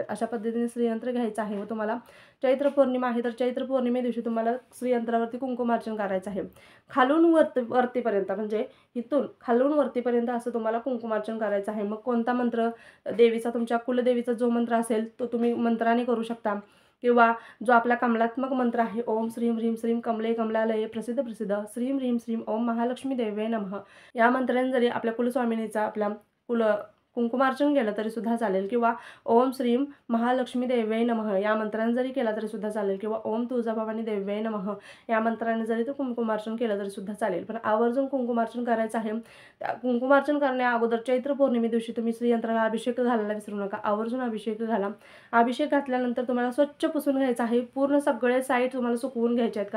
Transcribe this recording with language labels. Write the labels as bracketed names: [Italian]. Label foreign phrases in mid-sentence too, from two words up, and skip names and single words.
[Marathi] अशा पद्धतीने श्रीयंत्र घ्यायचं आहे व तुम्हाला चैत्र पौर्णिमा आहे तर चैत्र पौर्णिमे दिवशी तुम्हाला श्रीयंत्रावरती कुंकुमार्चन करायचं आहे. खालून वरतीपर्यंत, म्हणजे इथून खालून वरतीपर्यंत असं तुम्हाला कुंकुमार्चन करायचं आहे. मग कोणता मंत्र, देवीचा, तुमच्या कुलदेवीचा जो मंत्र असेल तो तुम्ही मंत्राने करू शकता. किंवा जो आपला कमलात्मक मंत्र आहे, [Sanskrit] ओम श्रीम ह्रीम श्रीम कमले कमलालये प्रसिद्ध प्रसिद्ध श्रीम ह्रीम श्रीम ओम महालक्ष्मी देवे नमः, [Marathi] या मंत्राने जरी आपल्या कुलस्वामिनीचा आपल्या कुंकुमार्चन केलं तरी सुद्धा चालेल. किंवा [Sanskrit] ओम श्रीम महालक्ष्मी देव्यै नमः [Marathi] या मंत्राने जरी केला तरी सुद्धा चालेल. किंवा [Sanskrit] ओम तुळजाभवानी देव्यै नमः [Marathi] या मंत्राने जरी तो कुंकुमार्चन केलं तरी सुद्धा चालेल. पण आवर्जून कुंकुमार्चन करायचं आहे. कुंकुमार्चन करण्या अगोदर चैत्र पौर्णिमे दिवशी तुम्ही श्रीयंत्राला अभिषेक घालायला विसरू नका. आवर्जून अभिषेक घाला. अभिषेक घातल्यानंतर तुम्हाला स्वच्छ पुसून घ्यायचं आहे. पूर्ण सगळे साईड तुम्हाला सुकवून घ्यायचे आहेत.